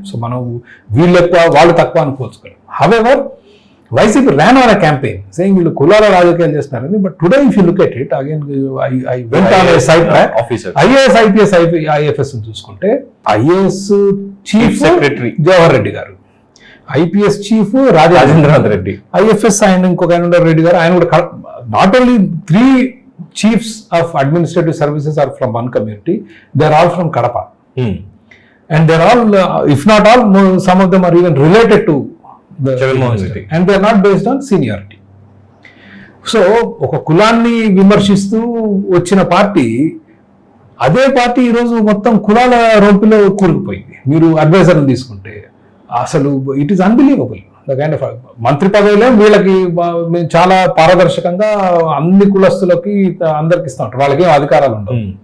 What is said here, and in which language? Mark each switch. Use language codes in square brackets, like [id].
[te] So మనం వీళ్ళు ఎక్కువ వాళ్ళు తక్కువ అని పోల్చుకోలేం. However YCP [en] ran on a campaign saying [te] వీళ్ళు కులాల రాజకీయాలు చేస్తున్నారని. [en] But today if you look at it again, I went on a side track. [te] IAS, IPS, IFS చూసుకుంటే IAS chief secretary Jawahar Reddy గారు, IPS chief Rajendranath Reddy, IFS ఆయన ఇంకొక ఆయన రెడ్డి గారు. ఆయన కూడా [en] Not only 3 chiefs of administrative services are from one community, they are all from Kadapa. And they are all, if not all, some of them are even related to the minister, and they are not based on seniority. [te] So ఒక కులాన్ని విమర్శిస్తూ వచ్చిన party, అదే party ఈరోజు మొత్తం కులాల రొంపిలో కూరుకుపోయింది. మీరు అడ్వైజర్ని తీసుకుంటే అసలు [en] It is unbelievable. The kind of [te] మంత్రి పదవిలో వీళ్ళకి మేము చాలా పారదర్శకంగా అన్ని కులస్తులకి అందరికి ఇస్తూ ఉంటారు. వాళ్ళకి ఏం అధికారాలు ఉండవు.